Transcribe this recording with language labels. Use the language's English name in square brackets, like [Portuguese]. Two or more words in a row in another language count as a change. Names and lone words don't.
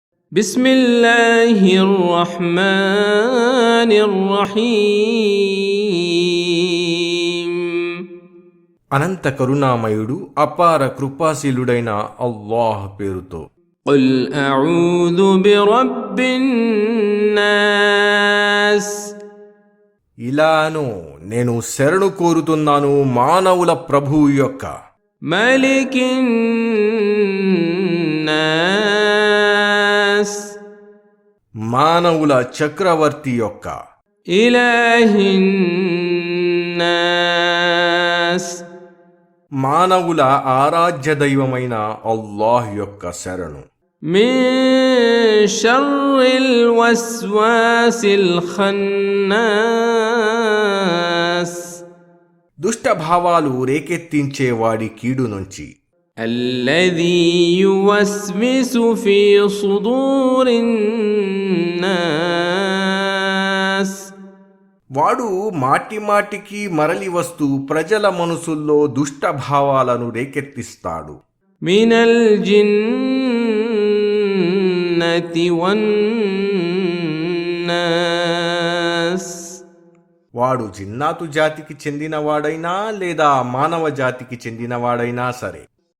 [Arabic] بسم الله الرحمن الرحيم [Telugu] అనంత కరుణామయుడు అపార కృపాశీలుడైన అల్లాహ్ పేరుతో. [Arabic] قل أعوذ برب الناس [Telugu] ఇలాను నేను శరణు కోరుతున్నాను మానవుల ప్రభువు యొక్క, [Arabic] ملك الناس [Telugu] మానవుల చక్రవర్తి యొక్క, [Arabic] إله الناس [Telugu] మానవుల ఆరాధ్య దైవమైన అల్లాహ్ యొక్క శరణు. [Arabic] من شر الوسواس الخناس [Telugu] దుష్ట భావాలు రేకెత్తించే వాడి కీడు నుంచి, [Arabic] الذي يوسوس في صدور الناس [Telugu] వాడు మాటిమాటికి మరలి వస్తూ ప్రజల మనసుల్లో దుష్ట భావాలను రేకెత్తిస్తాడు. [Arabic] من الجنة والناس [Telugu] వాడు జిన్నాతు జాతికి చెందినవాడైనా లేదా మానవ జాతికి చెందినవాడైనా సరే.